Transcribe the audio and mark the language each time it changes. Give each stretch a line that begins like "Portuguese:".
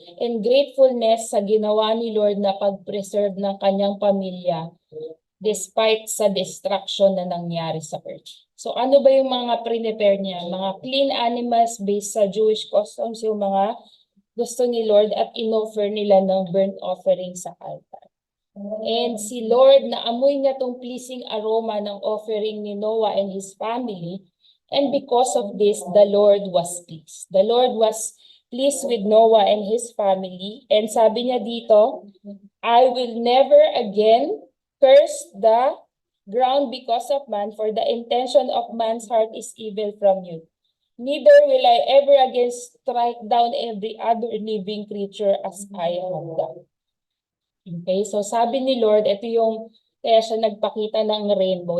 English: In gratefulness
Filipino: sa ginawa ni Lord na pag-preserve ng kanyang pamilya despite sa destruction na nangyari sa earth. So ano ba yung mga prepare niya? Mga clean animals based sa Jewish customs, yung mga gusto ni Lord at inoffer nila ng burnt offering sa altar. And si Lord, naamoy niya tong pleasing aroma ng offering ni Noah
English: and his family. And because of this, the Lord was pleased. The Lord was pleased with Noah and his family. And
Filipino: sabi niya dito,
English: "I will never again curse the ground because of man, for the intention of man's heart is evil from you. Neither will I ever again strike down every other living creature as I have done."
Filipino: Okay, so sabi ni Lord, ito yung kaya siya nagpakita ng rainbow.